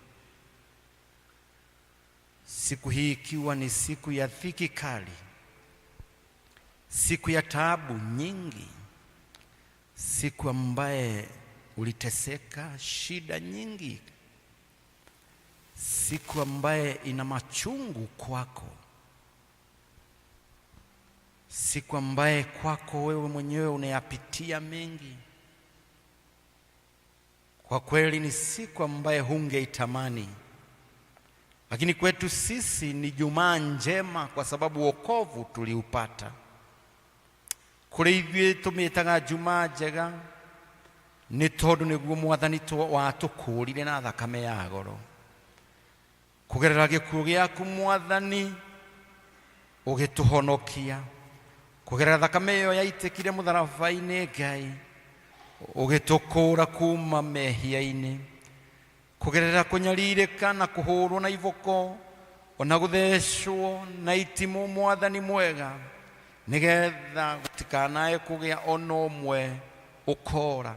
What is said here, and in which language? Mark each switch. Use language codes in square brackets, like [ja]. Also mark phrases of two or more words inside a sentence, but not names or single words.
[sw] siku hii, ikiwa ni siku ya dhiki kali, siku ya taabu nyingi, siku ambaye uliteseka, shida nyingi, siku ambaye ina machungu kwako, siku ambaye kwako wewe mwenyewe unayapitia mengi. Kwa kweli ni siku ambaye hungeitamani, lakini kwetu sisi ni Jumaa njema kwa sababu wokovu tuliupata. [ki] Kuri ithuĩ tumĩtaga Jumaa njega nĩ tondũ nĩguo Mwathani watũkũũrire na thakame ya goro. Kũgerera gĩkuũ gĩaku Mwathani ũgĩtũhonokia, kũgerera thakame ĩyo yaitĩkire mũtharaba-inĩ Ngai ũgĩtũkũũra kuma mehia-inĩ, kũgerera kũnyarirĩka na kũhũrwo na iboko ona gũthecwo na itimũ Mwathani mwega, nigetha gutikanae kugĩa ona ũmwe ũkora.